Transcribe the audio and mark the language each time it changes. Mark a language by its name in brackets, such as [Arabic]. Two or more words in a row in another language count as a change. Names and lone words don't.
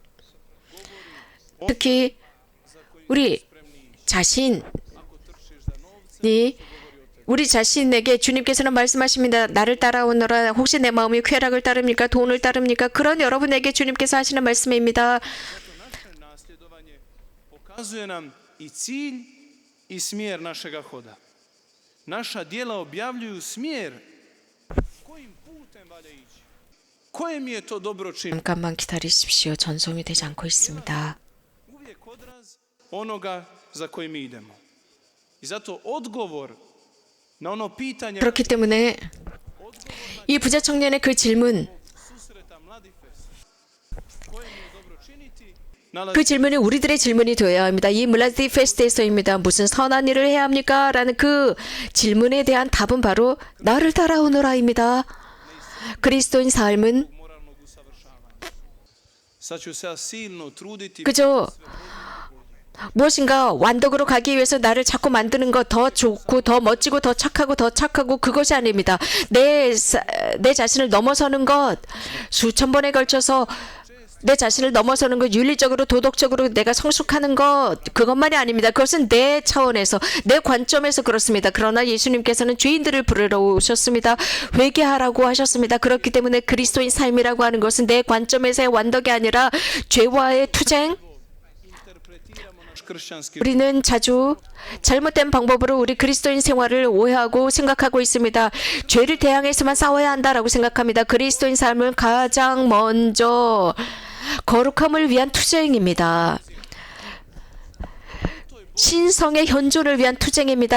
[Korean] 특히 우리 자신이 우리 자신에게 주님께서는 말씀하십니다. 나를 따라오너라. 혹시 내 마음이 쾌락을 따릅니까? 돈을 따릅니까? 그런 여러분에게 주님께서 하시는 말씀입니다. [Croatian] naše nasljedovanje pokazuje nam i cilj i smjer našega hoda. Naša djela objavljuju smjer kojim putem valja ići. Koje mi je to dobro činiti? [Korean] 잠깐만 기다리십시오. 전송이 되지 않고 있습니다. [Croatian] Uvijek odraz onoga za kojim idemo. I zato odgovor na ono pitanje [Korean] 그렇기 때문에 이 부자 청년의 그 질문, [Croatian] susreta Mladifest, koje mi je dobro činiti, nalazi [Korean] 그 질문이 우리들의 질문이 되어야 합니다. 이 물라디 페스트에서입니다. 무슨 선한 일을 해야 합니까? 라는 그 질문에 대한 답은 바로 나를 따라오너라입니다. 그리스도인 삶은 [Croatian] moralnog usavršavanja. Sad ću se ja silno truditi [Korean] 그저 무엇인가 완덕으로 가기 위해서 나를 자꾸 만드는 것 더 좋고 더 멋지고 더 착하고 그것이 아닙니다. 내 자신을 넘어서는 것 수천 번에 걸쳐서 내 자신을 넘어서는 것 윤리적으로 도덕적으로 내가 성숙하는 것 그것만이 아닙니다. 그것은 내 차원에서 내 관점에서 그렇습니다. 그러나 예수님께서는 죄인들을 부르러 오셨습니다. 회개하라고 하셨습니다. 그렇기 때문에 그리스도인 삶이라고 하는 것은 내 관점에서의 완덕이 아니라 죄와의 투쟁 [Croatian] interpretiramo naš kršćanski [Korean] 우리는 자주 잘못된 방법으로 우리 그리스도인 생활을 오해하고 생각하고 있습니다. 죄를 대항해서만 싸워야 한다라고 생각합니다. 그리스도인 삶은 가장 먼저 거룩함을 위한 투쟁입니다. 신성의 현존을 위한 투쟁입니다.